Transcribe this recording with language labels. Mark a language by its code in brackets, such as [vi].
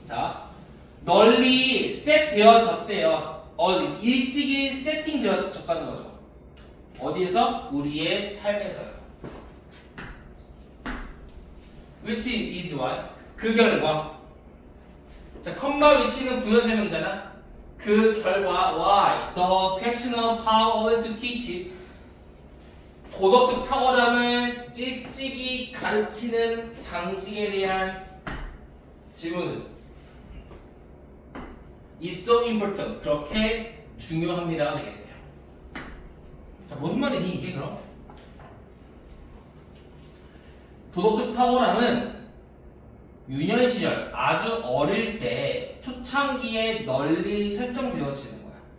[ko] 자, 널리 set되어졌대요. 일찍이 세팅되어졌다는 거죠. 어디에서? 우리의 삶에서요. [en] which is why? [ko] 그 결과. 자, 컴마 위치는 부연 설명이잖아. 그 결과 why? [en] The question of how early to teach [ko] 도덕적 탁월함을 일찍이 가르치는 방식에 대한 질문은 [en] is so important. [ko] 그렇게 중요합니다가 되겠네요. 자, 무슨 말이니 이게 그럼? 도덕적 탁월함은 유년 시절 아주 어릴 때 초창기에 널리 설정되어지는 거야.